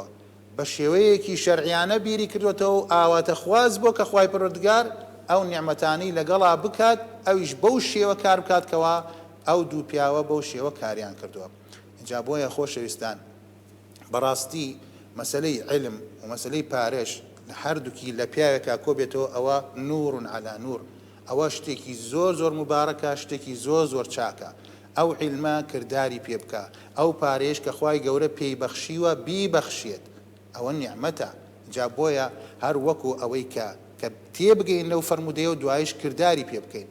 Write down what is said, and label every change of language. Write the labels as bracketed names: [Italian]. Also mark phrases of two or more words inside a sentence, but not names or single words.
[Central Kurdish] بە شێوەیەکی شەرعیانە بیری کردوێتەوە و ئاواتەخواز بۆ کە خوای پەروەردگار ئەو نیعمەتانەی لەگەڵا بکات ئەویش بەو شێوە کار بکاتکەوە ئەو دوو پیاوە بەو شێوە کاریان کردووە اینجا بۆیە خۆشەویستان بەڕاستی مەسەلەی علم و مەسەلەی پارێش لە هەردووکی لە پیاوێکا کۆبێتەوە ئەوە [Arabic] نور على نور [Central Kurdish] ئەوە شتێکی زۆر زۆر مبارەکە شتێکی زۆر زۆر چاکە ئەو علمە کردداری پێ بکە ئەو پارێش کە خوای گەورە پێی بەخشیوە بیبەخشێت ئەوە نیعمەتە جا بۆیە هەر وەکو ئەوەی کە کە تێبگەین لەو فەرمودەیە و دوایش کردداری پێ بکەین.